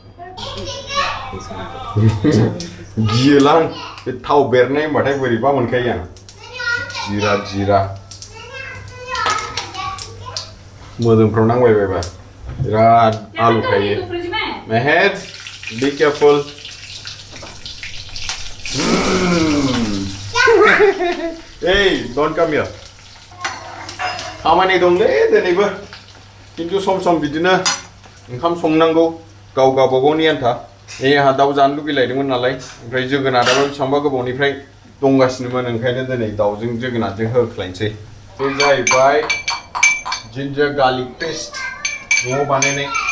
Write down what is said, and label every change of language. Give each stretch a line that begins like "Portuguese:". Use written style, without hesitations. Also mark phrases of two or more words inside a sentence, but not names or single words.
Bodo: गियोलां बे थाव बेरनाय होनबाथाय बोरैबा मोनखायो आं जिरा जिरा मोदोमफ्राव नांबाय बायबा बिराद आलु खायो मेहेद
English: be careful hey don't come here
Bodo: खामानि दंलै दिनैबो खिन्थु सम सम बिदिनो ओंखाम संनांगौ गाव गावबागावनि आन्था आंहा दाउ जानो लुगैलायदोंमोन नालाय ओमफ्राय जोगोनाराबो बेसेबांबा गोबावनिफ्राय दंगासिनोमोन ओंखायनो दिनै दाउजों जोगोनारजों होख्लायनोसै बे जाहैबाय
English: ginger garlic paste
Bodo: न'आव बानायनाय